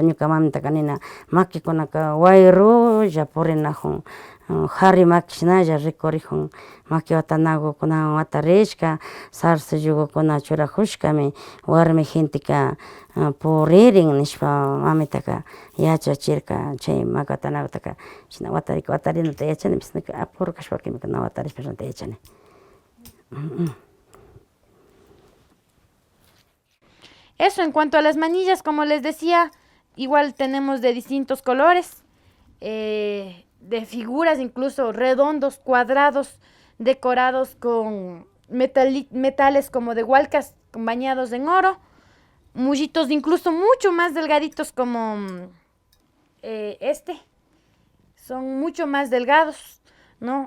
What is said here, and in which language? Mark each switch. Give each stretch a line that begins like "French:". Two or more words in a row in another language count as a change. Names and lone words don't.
Quechua: ñuka mamitaka nina makikunaka wayrulla purinajun qhari makishnalla rikurikun maki watanakukunawan watarishka zarza yugukuna churajushkami warmi gentika puririn nishpa mamitaka yachachirka chay maki watanakutaka china watarinata yachani apuru kashpakimi na watarishpanta yachani.
Spanish: Eso en cuanto a las manillas, como les decía, igual tenemos de distintos colores, de figuras incluso redondos, cuadrados, decorados con metales como de hualcas bañados en oro, mullitos incluso mucho más delgaditos como son mucho más delgados, ¿no?